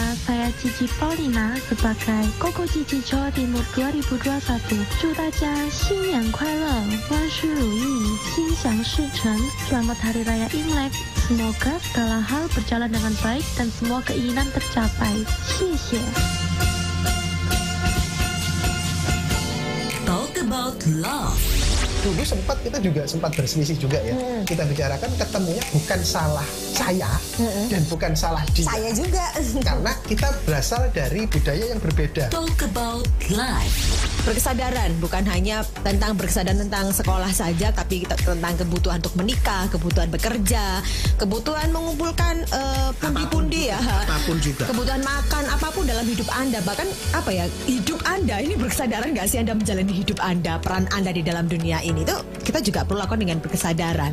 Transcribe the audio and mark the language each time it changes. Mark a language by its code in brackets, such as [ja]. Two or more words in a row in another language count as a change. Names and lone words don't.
[id] saya Cici Paulina sebagai Koko Cici Jawa Timur 2021. [zh] 祝大家新年快乐，万事如意，心想事成。 [id] Selamat Hari Raya Imlek. Semoga segala hal berjalan dengan baik dan semua keinginan tercapai. [zh] 谢谢。 [en] Talk about love. [id] Dulu kita juga sempat berselisih juga ya. Kita bicarakan ketemunya bukan salah saya dan bukan salah dia. Saya juga. Karena kita berasal dari budaya yang berbeda. [en] Talk about life. [id] Berkesadaran bukan hanya tentang berkesadaran tentang sekolah saja, tapi tentang kebutuhan untuk menikah, kebutuhan bekerja, kebutuhan mengumpulkan pundi-pundi ya. Apapun juga. Kebutuhan makan apapun dalam hidup Anda, bahkan apa ya, hidup Anda ini berkesadaran nggak sih Anda menjalani hidup Anda, peran Anda di dalam dunia ini tuh kita juga perlu lakukan dengan berkesadaran.